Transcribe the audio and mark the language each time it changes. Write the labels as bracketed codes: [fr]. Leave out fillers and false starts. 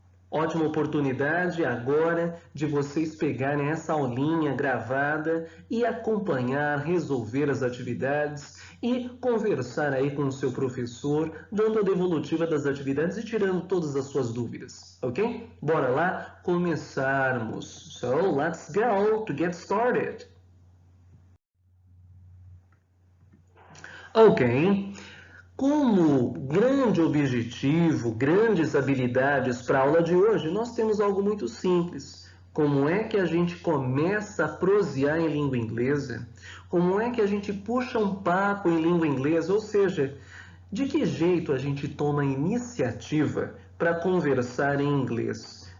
[pt] Ótima oportunidade agora de vocês pegarem essa aulinha gravada e acompanhar, resolver as atividades e conversar aí com o seu professor, dando a devolutiva das atividades e tirando todas as suas dúvidas, ok? Bora lá começarmos. [en] So, let's go to get started. Ok. [pt] Como grande objetivo, grandes habilidades para a aula de hoje, nós temos algo muito simples. Como é que a gente começa a prosear em língua inglesa? Como é que a gente puxa um papo em língua inglesa? Ou seja, de que jeito a gente toma a iniciativa para conversar em inglês?